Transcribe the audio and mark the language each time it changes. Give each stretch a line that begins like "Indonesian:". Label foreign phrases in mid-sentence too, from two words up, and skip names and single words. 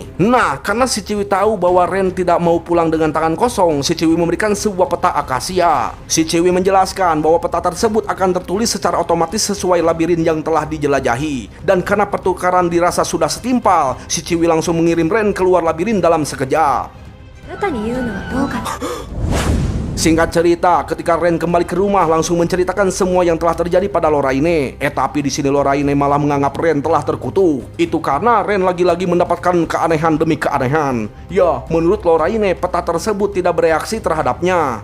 Indonesian: Nah, karena si Ciwi tahu bahwa Ren tidak mau pulang dengan tangan kosong, si Ciwi memberikan sebuah peta akasia. Si Ciwi menjelaskan bahwa peta tersebut akan tertulis secara otomatis sesuai labirin yang telah dijelajahi. Dan karena pertukaran dirasa sudah setimpal, si Ciwi langsung mengirim Ren keluar labirin dalam sekejap.
Japanese: あなたに言うのはどうかな。
Indonesian: Singkat cerita, ketika Ren kembali ke rumah langsung menceritakan semua yang telah terjadi pada Lorraine. Tapi di sini Lorraine malah menganggap Ren telah terkutuk. Itu karena Ren lagi-lagi mendapatkan keanehan demi keanehan. Ya, menurut Lorraine, peta tersebut tidak bereaksi terhadapnya.